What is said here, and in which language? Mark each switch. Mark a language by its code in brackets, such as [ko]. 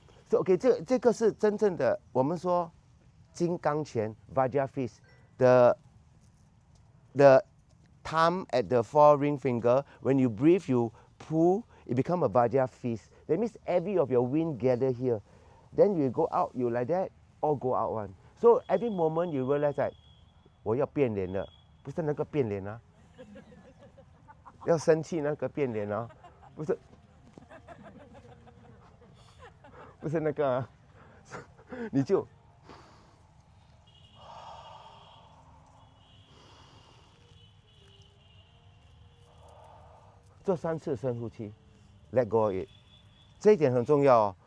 [zh] So OK， 这个是真正的我们说金刚拳 Vajra fist. [en] The thumb at the four-ring finger. When you breathe, you pull. It become a Vajra fist. That means every of your wind gather here. Then you go out, you like that, all go out one. [zh] So every moment you realize that 我要变脸了，不是那个变脸啊，要生气那个变脸啊，不是。不是那个、啊，你就做3次深呼吸 ， let go of it，这一点很重要哦。